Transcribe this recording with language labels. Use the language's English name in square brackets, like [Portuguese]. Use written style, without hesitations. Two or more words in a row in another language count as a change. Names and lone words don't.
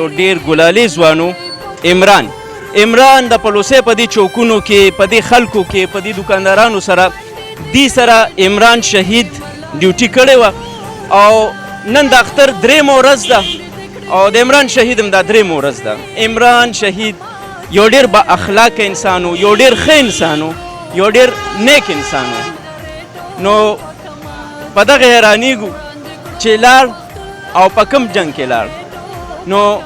[Pashto] ډېر ګلالي ځوانو عمران د پلوسې په دې چوکونو کې په دې خلکو کې په دې دکاندارانو سره دې سره عمران شهید ډیوټي کړې وه او نن د اختر 3مه ورځ ده او د عمران شهید هم دا 3مه ورځ ده عمران شهید یو ډېر با اخلاقه انسان و یو ډېر ښه انسان و یو ډېر نیک انسان و نو په دغه حیرانېږو چې لاړ او په کوم جنګ کې لاړ نو